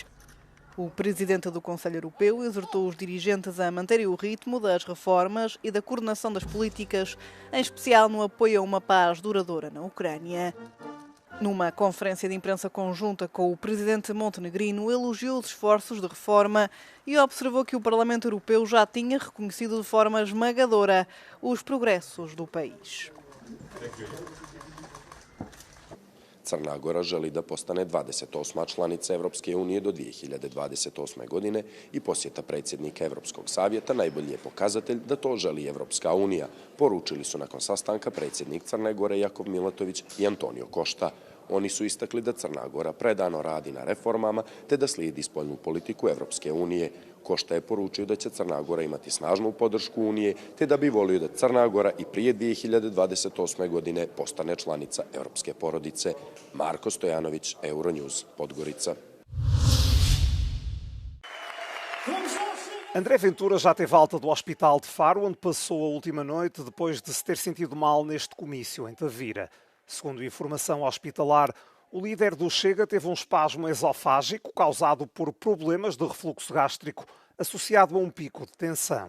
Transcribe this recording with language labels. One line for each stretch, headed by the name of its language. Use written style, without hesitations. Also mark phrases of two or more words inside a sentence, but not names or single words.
Portuguese: O presidente do Conselho Europeu exortou os dirigentes a manterem o ritmo das reformas e da coordenação das políticas, em especial no apoio a uma paz duradoura na Ucrânia. Numa conferência de imprensa conjunta com o presidente montenegrino, elogiou os esforços de reforma e observou que o Parlamento Europeu já tinha reconhecido de forma esmagadora os progressos do país.
Serbian: Crna Gora želi da postane 28. članica Evropske unije do 2028. godine i posjeta predsjednika Evropskog savjeta najbolji je pokazatelj da to želi Evropska unija, poručili su nakon sastanka predsjednik Crne Gore Jakov Milatović i Antonio Košta. Oni su istakli da Crna Gora predano radi na reformama te da slijedi spoljnu politiku Evropske unije. Košta je poručio da će Crna Gora imati snažnu podršku Unije te da bi volio da Crna Gora i prije 2028. godine postane članica evropske porodice. Marko Stojanović, Euronews, Podgorica.
Portuguese: André Ventura já teve alta do hospital de Faro, onde passou a última noite depois de se ter sentido mal neste comício em Tavira. Segundo informação hospitalar, o líder do Chega teve um espasmo esofágico causado por problemas de refluxo gástrico associado a um pico de tensão.